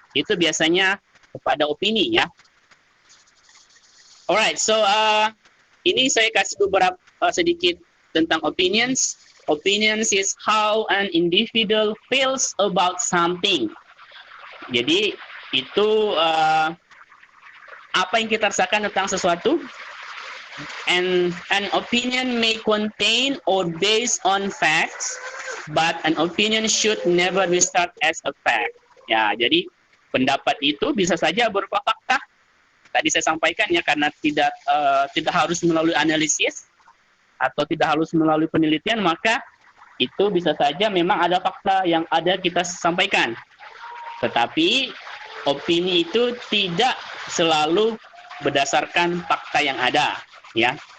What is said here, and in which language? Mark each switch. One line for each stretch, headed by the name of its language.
Indonesian: Itu biasanya kepada opini ya.
English: Alright, so
Indonesian: ini saya kasih beberapa sedikit tentang opinions.
English: Opinions is how an individual feels about something.
Indonesian: Jadi itu apa yang kita rasakan tentang sesuatu.
English: And an opinion may contain or based on facts, but an opinion should never be start as a fact.
Indonesian: Ya, jadi pendapat itu bisa saja berupa fakta. Tadi saya sampaikan ya, karena tidak harus melalui analisis atau tidak harus melalui penelitian, maka itu bisa saja memang ada fakta yang ada kita sampaikan. Tetapi opini itu tidak selalu berdasarkan fakta yang ada, ya.